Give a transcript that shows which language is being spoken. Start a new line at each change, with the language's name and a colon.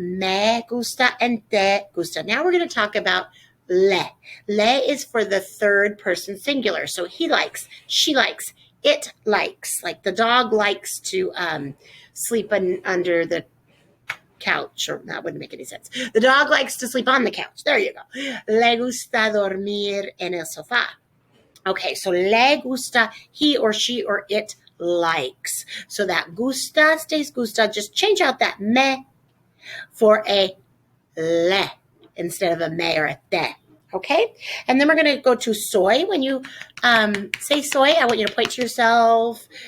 Spanish: Me gusta
English: and
Spanish: te gusta.
English: Now we're going to talk about le. Le is for the third person singular. So he likes, she likes, it likes. Like the dog likes to sleep under the couch, or that wouldn't make any sense. The dog likes to sleep on the couch. There you go.
Spanish: Le gusta dormir en el sofá.
English: Okay, so
Spanish: le gusta,
English: he or she or it likes. So that gusta stays gusta. Just change out that me for a le instead of a me or a te. Okay, and then we're going to go to soy. When you say soy, I want you to point to yourself.